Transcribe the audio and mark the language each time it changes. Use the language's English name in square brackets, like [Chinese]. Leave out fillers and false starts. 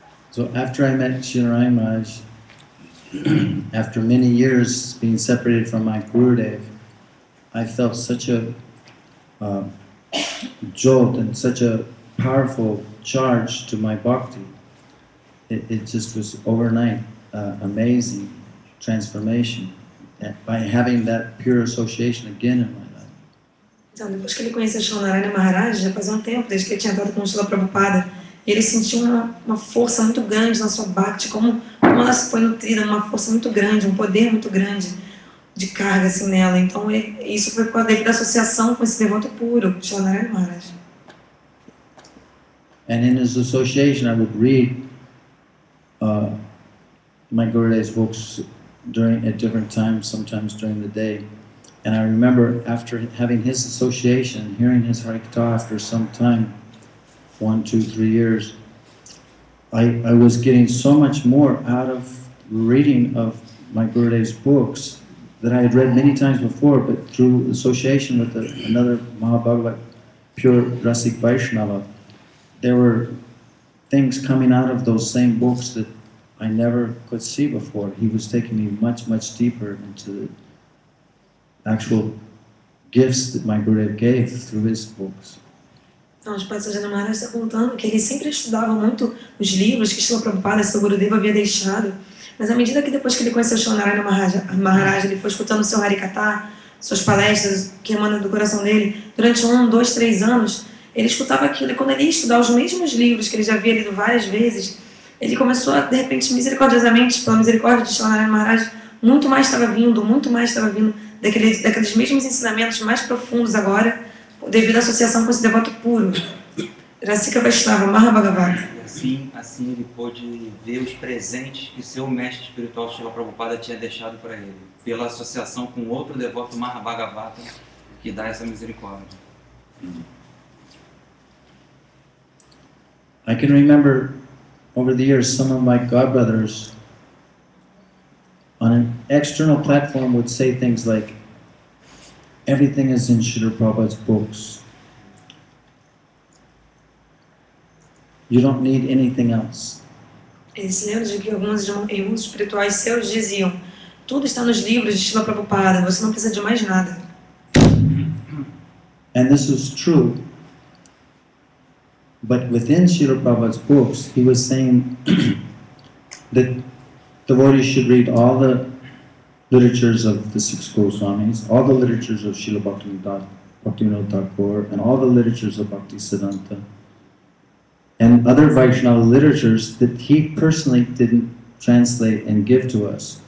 [English] So after I met Srila Maharaj, after many years being separated from my Gurudev, I felt such a jolt and such a powerful charge to my bhakti. It just was overnight amazing transformation by having that pure association again in my life. [Portuguese] Então, depois que ele conheceu Srila Maharaj, já fazia um tempo, desde que ele tinha entrado com o Srila Prabhupada, e ele sentiu uma força muito grande na sua bhakti, como ela foi nutrida, uma força muito grande, um poder muito grande de carga assim nela. Então, isso foi devido à associação com esse devoto puro, Srila Maharaj. [English] And in his association, I would read my Gurudev's books at different times, sometimes during the day. And I remember after having his association, hearing his Harikatha after some time, 1, 2, 3 years, I was getting so much more out of reading of my Gurudev's books that I had read many times before, but through association with another Mahabhagavat, pure Rasik Vaishnava, there were things coming out of those same books that I never could see before. He was taking me much, much deeper into the actual gifts that my Gurudev gave through his books. [Portuguese] Então, o Sripad Sajjan Maharaj está contando que ele sempre estudava muito os livros que Srila Prabhupada, seu Gurudeva, havia deixado, mas à medida que depois que ele conheceu Srila Maharaj, ele foi escutando o seu Harikatha, suas palestras que emanam do coração dele, durante 1, 2, 3 anos, ele escutava aquilo, e quando ele ia estudar os mesmos livros que ele já havia lido várias vezes, ele começou a, de repente, misericordiosamente, pela misericórdia de Srila Maharaj, muito mais estava vindo daqueles mesmos ensinamentos mais profundos agora, devido à associação com esse devoto puro, Rasika Vaishnava, Mahabhagavat. E assim ele pôde ver os presentes que seu mestre espiritual Srila Prabhupada tinha deixado para ele, pela associação com outro devoto Mahabhagavata que dá essa misericórdia. [English] I can remember over the years some of my godbrothers on an external platform would say things like, everything is in Srila Prabhupada's books. You don't need anything else. [Portuguese] Eles se lembram de que alguns irmãos espirituais seus diziam, tudo está nos livros de Srila Prabhupada, você não precisa de mais nada. [English] And this is true. But within Srila Prabhupada's books, he was saying that devotees should read all the literatures of the 6 Goswamis, all the literatures of Srila Bhaktivinoda Thakur, and all the literatures of Bhaktisiddhanta, and other Vaishnava literatures that he personally didn't translate and give to us.